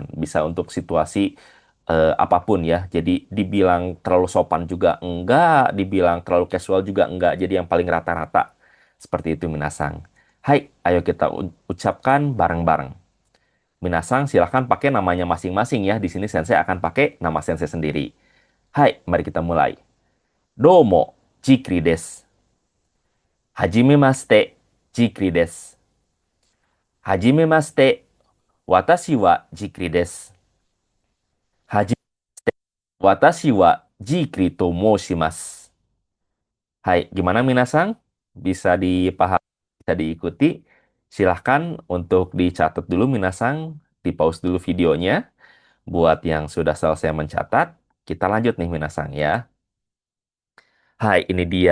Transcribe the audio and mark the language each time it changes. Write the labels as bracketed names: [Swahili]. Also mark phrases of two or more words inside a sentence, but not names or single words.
[Indonesian] Bisa untuk situasi apapun ya. Jadi dibilang terlalu sopan juga enggak, dibilang terlalu casual juga enggak. Jadi yang paling rata-rata. Seperti itu Minasang. Hai, ayo kita ucapkan bareng-bareng. Minasang silahkan pakai namanya masing-masing ya. Di sini Sensei akan pakai nama Sensei sendiri. Hai, mari kita mulai. [Japanese] どうも、jikriです。はじめまして、jikriです. はじめまして、私はJikriです. はじ、私はJikriと申します. [Indonesian] Hai, gimana Minasang? Bisa dipahami, bisa diikuti? Silahkan untuk dicatat dulu Minasang, di pause dulu videonya. Buat yang sudah selesai mencatat, kita lanjut nih Minasang ya. Hai, ini dia.